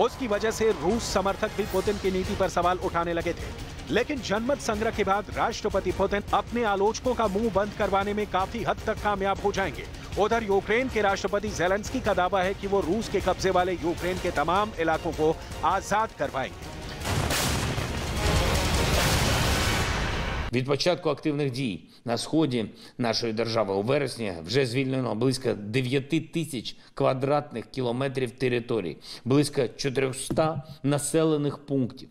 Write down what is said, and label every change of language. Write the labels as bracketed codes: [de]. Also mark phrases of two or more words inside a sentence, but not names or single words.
[hi] उसकी वजह से रूस समर्थक भी पुतिन की नीति पर सवाल उठाने लगे थे। लेकिन जनमत संग्रह के बाद राष्ट्रपति पुतिन अपने आलोचकों का मुंह बंद करवाने में काफी हद तक कामयाब हो जाएंगे। उधर यूक्रेन के राष्ट्रपति ज़ेलेंस्की का दावा है कि वो रूस के कब्जे वाले यूक्रेन के तमाम इलाकों को आजाद करवाएंगे। [uk] Від початку активних дій на сході нашої держави у вересні вже звільнено близько 9 тисяч квадратних кілометрів територій, близько 400 населених пунктів.